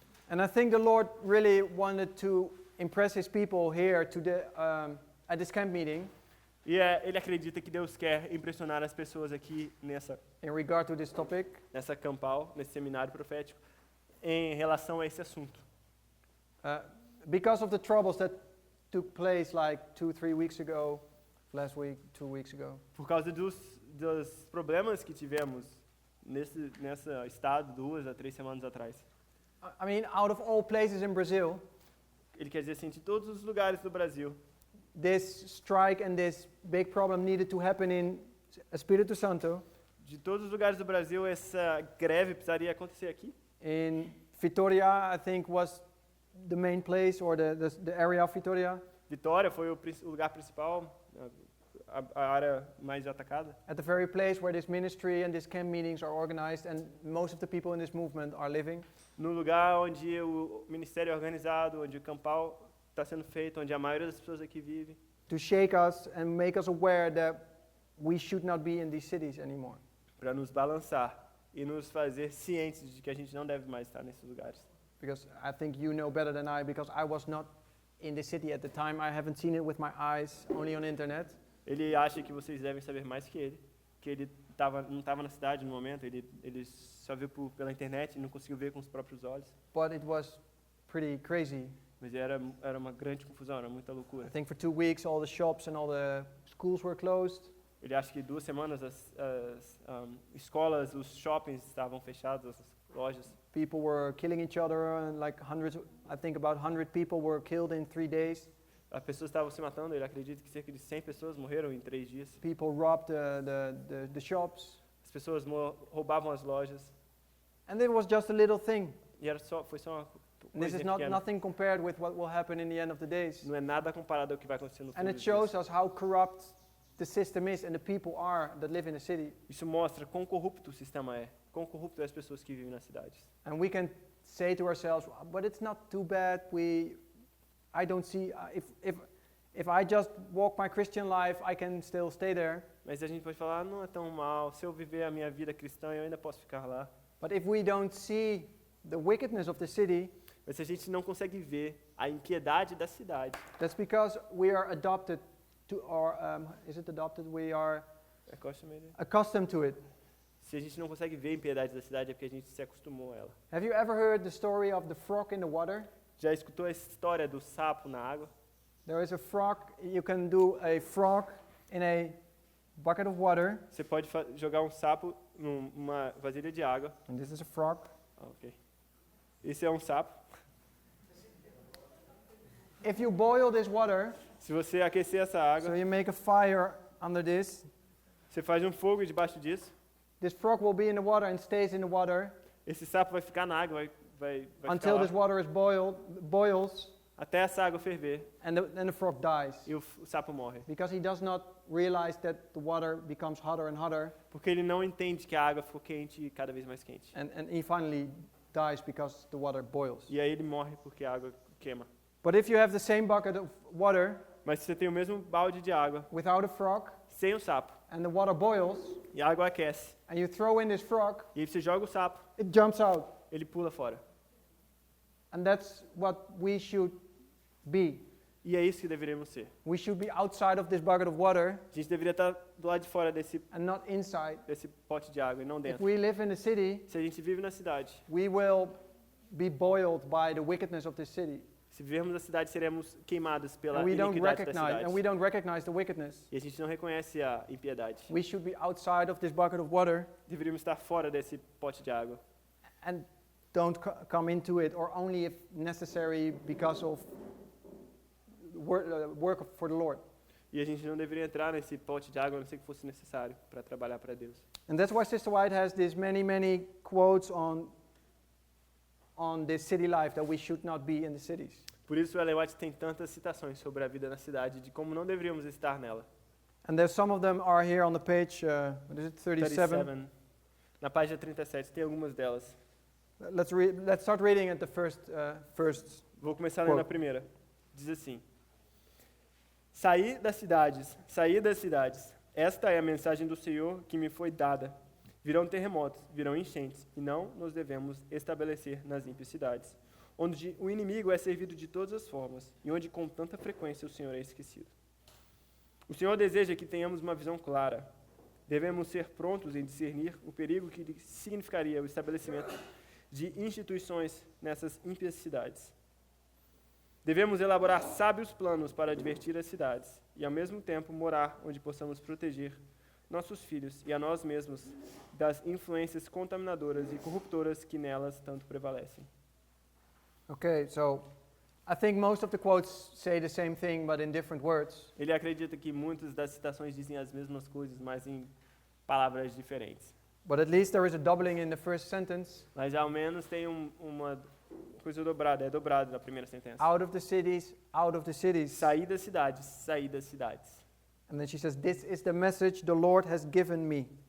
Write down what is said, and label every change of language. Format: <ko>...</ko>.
<en>And I think the Lord really wanted to impress His people here at this camp meeting</en> <pt>E ele acredita que Deus quer impressionar as pessoas aqui</pt> <en>in regard to this topic.</en> <pt>nessa campal, nesse seminário profético, em relação a esse assunto.</pt> <en>Because of the troubles that took place like 2-3 weeks ago, last week, 2 weeks ago.</en> <pt>Por causa dos problemas que tivemos nesse estado 2 a 3 semanas atrás.</pt> <en>I mean, out of all places in Brazil,</en> <pt>Ele quer dizer assim, de todos os lugares do Brasil,</pt> <en>this strike and this big problem needed to happen in Espírito Santo,</en> <pt>de todos os lugares do Brasil, essa greve precisaria acontecer aqui.</pt> <en>in Vitória, I think was the main place, or the area of Vitória.</en> <pt>Vitória foi o lugar principal, a área mais atacada.</pt> <en>At the very place where this ministry and these camp meetings are organized, and most of the people in this movement are living.</en> <pt>No lugar onde o ministério é organizado, onde o campal está sendo feito, onde a maioria das pessoas aqui vive,</pt> <en>To shake us and make us aware that we should not be in these cities anymore.</en> <pt>para nos balançar e nos fazer cientes de que a gente não deve mais estar nesses lugares.</pt> <en>Because I think you know better than I, because I was not in the city at the time. I haven't seen it with my eyes, only on the internet.</en> <pt>Ele acha que vocês devem saber mais que ele não estava na cidade no momento, ele só viu pela internet e não conseguiu ver com os próprios olhos.</pt> <en>But it was pretty crazy.</en> <pt>Mas era uma grande confusão, era muita</pt> <en>I</en> <pt>loucura.</pt> <en>think for 2 weeks all the shops and all the schools were closed.</en> <pt>Ele acha que 2 semanas as escolas, os shoppings estavam fechados, as lojas.</pt> <en>People were killing each other, and like I think about 100 people were killed in 3 days.</en> <pt>As pessoas estavam se matando, ele acredita que cerca de 100 pessoas morreram em 3 dias.</pt> <en>People robbed the shops.</en> <pt>As pessoas roubavam as lojas.</pt> <en>And it was just a little thing.</en> <pt>E foi só uma</pt> <en>And this</en> <pt>coisa</pt> <en>is not</en> <pt>pequena.</pt> <en>nothing compared with what will happen in the end of the days.</en> <pt>Não é nada comparado ao que vai acontecer no fim</pt> <en>And it</en> <pt>dos</pt> <en>shows</en> <pt>dias.</pt> <en>us how corrupt the system is and the people are that live in the city.</en> <pt>Isso mostra quão corrupto o sistema é, quão corrupto é as pessoas que vivem nas cidades.</pt> <en>And we can say to ourselves, but it's not too bad. I don't see if I just walk my Christian life, I can still stay there.</en> <pt>Mas a gente pode falar, não é tão mal, se eu viver a minha vida cristã, eu ainda posso ficar lá.</pt> <en>But if we don't see the wickedness of the city,</en> <pt>Mas se a gente não consegue ver a impiedade da cidade,</pt> <en>that's because we are adopted to, or is it adopted? We are</en> <pt>é costumeiro.</pt> <en>accustomed to it.</en> <pt>Se a gente não consegue ver a impiedade da cidade, é porque a gente se acostumou a ela.</pt> <en>Have you ever heard the story of the frog in the water?</en> <pt>Já escutou a história do sapo na água?</pt> <en>There is a frog. You can do a frog in a bucket of water,</en> <pt>Você pode jogar um sapo numa vasilha de água.</pt> <en>and this is a frog.</en> <pt>Ah, ok. Esse é um sapo.</pt> <en>If you boil this water,</en> <pt>Se você aquecer essa</pt> <en>so</en> <pt>água,</pt> <en>you make a fire under this,</en> <pt>você faz um fogo debaixo disso,</pt> <en>this frog will be in the water and stays in the water</en> <pt>esse sapo vai ficar na água, vai ficar</pt> <en>until</en> <pt>lá,</pt> <en>this water is boils,</en> <pt>até essa água ferver</pt> <en>and then the frog dies.</en> <pt>e o sapo morre.</pt> <en>Because he does not realize that the water becomes hotter and hotter,</en> <pt>Porque ele não entende que a água ficou quente e cada vez mais quente.</pt> <en>and he finally dies because the water boils.</en> <pt>E aí ele morre porque a água queima.</pt> <en>But if you have the same bucket of water</en> <pt>Mas se você tem o mesmo balde de água,</pt> <en>without a frog,</en> <pt>sem o sapo,</pt> <en>and the water boils,</en> <pt>e a água aquece,</pt> <en>and you throw in this frog,</en> <pt>e aí você joga o sapo,</pt> <en>it jumps out.</en> <pt>ele pula fora.</pt> <en>And that's what we should be.</en> <pt>E é isso que deveríamos ser.</pt> <en>We should be outside of this bucket of water</en> <pt>A gente deveria estar do lado de fora desse</pt> <en>and not inside.</en> <pt>pote de água e não</pt> <en>If</en> <pt>dentro.</pt> <en>we live in the city,</en> <pt>Se a gente vive na cidade,</pt> <en>we will be boiled by the wickedness of this city.</en> <pt>se vivermos na cidade, seremos queimados pela</pt> <en>And we don't</en> <pt>iniquidade da</pt> <en>recognize the wickedness.</en> <pt>E a gente não reconhece a impiedade.</pt> <en>We should be outside of this bucket of water</en> <pt>Deveríamos estar fora desse pote de água.</pt> <en>and don't come into it, or only if necessary because of work for the Lord.</en> <pt>E a gente não deveria entrar nesse pote de água, a não ser que fosse necessário para trabalhar para Deus.</pt> <en>And that's why Sister White has these many quotes on this city life, that we should not be in the cities.</en> <pt>Por isso, Ellen White tem tantas citações sobre a vida na cidade, de como não deveríamos estar nela.</pt> <en>And there's some of them are here on the page, what is it, 37?</en> <pt>Na página 37, tem algumas delas.</pt> <en>Let's start reading at the first.</en> <pt>Vou começar lendo a primeira. Diz assim: Saí das cidades, esta é a mensagem do Senhor que me foi dada. Virão terremotos, virão enchentes, e não nos devemos estabelecer nas ímpias cidades, onde o inimigo é servido de todas as formas, e onde com tanta frequência o Senhor é esquecido. O Senhor deseja que tenhamos uma visão clara. Devemos ser prontos em discernir o perigo que significaria o estabelecimento de instituições nessas ímpias cidades. Devemos elaborar sábios planos para advertir as cidades e, ao mesmo tempo, morar onde possamos proteger nossos filhos e a nós mesmos das influências contaminadoras e corruptoras que nelas tanto prevalecem.</pt> <en>Okay, so I think most of the quotes say the same thing, but in different words.</en> <pt>Ele acredita que muitas das citações dizem as mesmas coisas, mas em palavras diferentes.</pt> <en>But at least there is a doubling in the first sentence.</en> <pt>Mas ao menos tem uma coisa dobrada, é dobrado na primeira sentença.</pt> <en>Out of the cities, out of the cities.</en> <pt>Saí das cidades, saí das cidades.</pt> <en>And then she says, this is the message the Lord has given me.</en>